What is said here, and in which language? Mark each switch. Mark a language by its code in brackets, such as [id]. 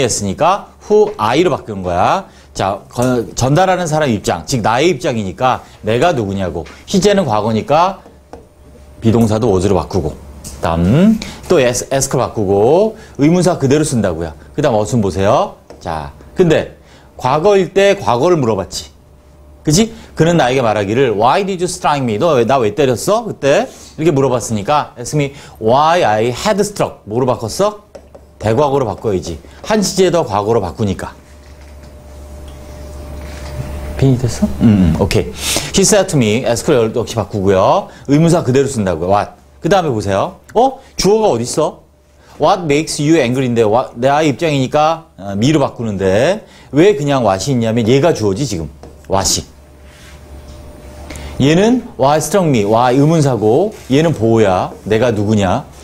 [ko] 했으니까 who I로 바꾸는 거야. 자, 전달하는 사람 입장, 즉 나의 입장이니까 내가 누구냐고. 희재는 과거니까 비동사도 was로 바꾸고. 다음 또 ask로 바꾸고 의문사 그대로 쓴다고요. 그 다음 어순 보세요. 자, 근데 과거일 때 과거를 물어봤지. 그치? 그는 나에게 말하기를 [en] Why did you strike me? [ko] 나 왜 때렸어? 그때 이렇게 물어봤으니까 [en] ask me why I had struck. [ko] 뭐로 바꿨어? 대과거로 바꿔야지. 한 시제 더 과거로 바꾸니까. 빈이 됐어? 오케이. [en] He said to me, ask를 [ko] 역시 바꾸고요. 의문사 그대로 쓴다고요. What? 그 다음에 보세요. 주어가 어딨어? [en] What makes you angry [ko] 인데 내 입장이니까 me로 바꾸는데 왜 그냥 what이 있냐면 얘가 주어지 지금. what이. 얘는 why struck me, why 의문사고 얘는 보호야. 내가 누구냐.